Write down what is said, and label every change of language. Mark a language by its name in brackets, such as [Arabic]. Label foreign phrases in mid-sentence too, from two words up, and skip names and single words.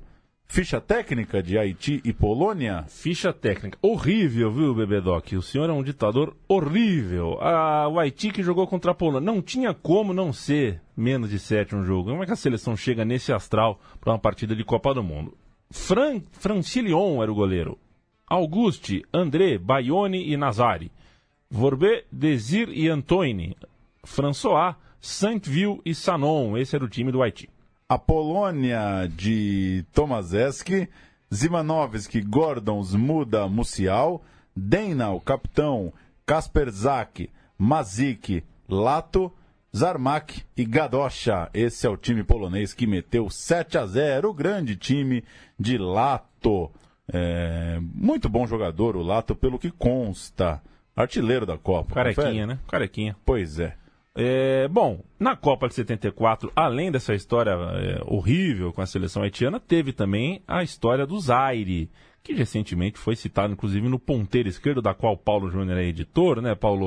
[Portuguese] Ficha técnica de Haiti e Polônia? Ficha técnica. Horrível, viu, Bebê Doc? O senhor é um ditador horrível. O Haiti que jogou contra a Polônia. Não tinha como não ser menos de 7 um jogo. Como é que a seleção chega nesse astral para uma partida de Copa do Mundo? Francilion era o goleiro. Auguste, André, Bayoni e Nazari. Vorbé, Desir e Antoine. François, Saint-Ville e Sanon. Esse era o time do Haiti. A Polônia de Tomaszewski, Zimanowski, Gordon, Zmuda, Musial, Dejnał, capitão, Kasperzak, Mazik, Lato, Zarmak e Gadosha. Esse é o time polonês que meteu 7-0, o grande time de Lato. Muito bom jogador o Lato, pelo que consta. Artilheiro da Copa. Carequinha, confere? né? Carequinha. Pois é. Bom, na Copa de 74, além dessa história horrível com a seleção haitiana, teve também a história do Zaire, que recentemente foi citado, inclusive, no Ponteiro Esquerdo, da qual o Paulo Júnior é editor, né, Paulo?